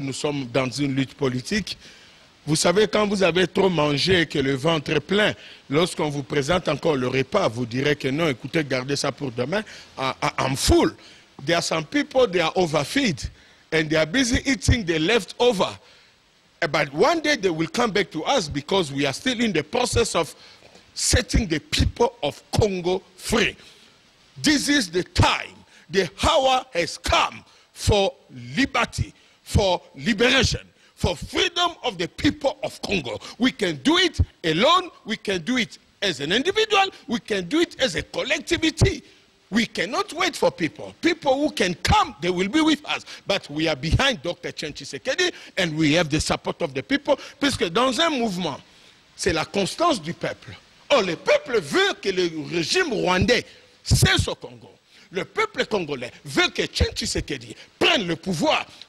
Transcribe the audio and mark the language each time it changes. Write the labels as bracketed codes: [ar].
[fr] Nous sommes dans une lutte politique. Vous savez, quand vous avez trop mangé et que le ventre est plein, lorsqu'on vous présente encore le repas, vous direz que non, écoutez, gardez ça pour demain. [en] I'm full. There are some people, they are overfed and they are busy eating the leftover. But one day they will come back to us because we are still in the process of setting the people of Congo free. This is the time The hour has come for liberty, for liberation, for freedom of the people of Congo. We can do it alone, we can do it as an individual, we can do it as a collectivity. We cannot wait for people. People who can come, they will be with us. But we are behind Dr. [fr] Etienne Tshisekedi [en] and we have the support of the people, [fr] puisque dans un mouvement, c'est la constance du peuple. Or, le peuple veut que le régime rwandais cesse au Congo. Le peuple congolais veut que Etienne Tshisekedi prenne le pouvoir.